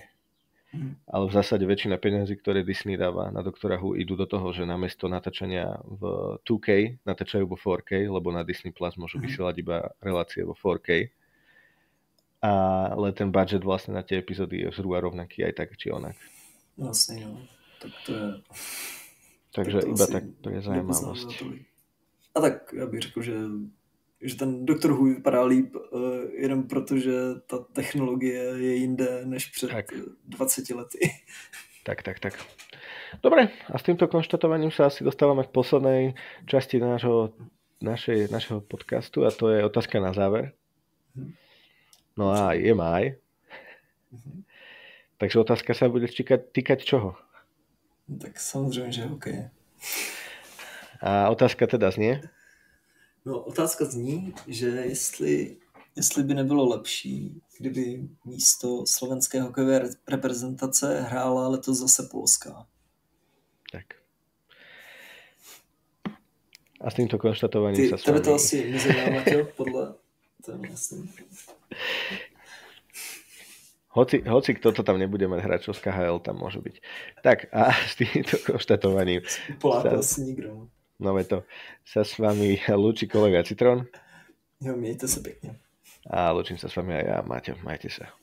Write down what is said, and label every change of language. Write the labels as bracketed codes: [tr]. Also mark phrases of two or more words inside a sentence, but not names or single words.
[sk] Ale v zásade väčšina peniazí, ktoré Disney dáva na Doktora Who, idú do toho, že namiesto natáčania v 2K natáčajú vo 4K, lebo na Disney Plus môžu vysielať iba relácie vo 4K. Ale ten budget vlastne na tie epizódy je zhruba rovnaký aj tak, či onak. Vlastne, no. Tak to je... Takže iba tak, to je zaujímavosť. [cs] A tak já bych řekl, že ten Doktor Who vypadá líp jenom proto, že ta technologie je jinde než před 20 lety. Tak. [sk] Dobre, a s týmto konštatovaním sa asi dostávame k poslednej časti našeho podcastu a to je otázka na záver. No a je máj. Takže otázka sa bude týkať čoho? [cs] Tak samozřejmě, že hokej. [sk] A otázka teda znie? No, [cs] otázka zní, že jestli by nebylo lepší, kdyby místo slovenské hokejové reprezentace hrála letos zase polská. Tak. [sk] A s týmto konštatovaním sa s vami... [cs] Tebe to asi nezajímá, Maťo, podle... To je jasný. [sk] Hoci kto to tam nebude mať hráčov z KHL, tam môže byť. Tak a s týmto konštatovaním... [cs] Poláka asi nikdo. [sk] No to sa s vami lúči kolega Citron. [cs] Jo, mějte se pěkně. [sk] A lúčim sa s vami aj ja, Maťo. Majte sa.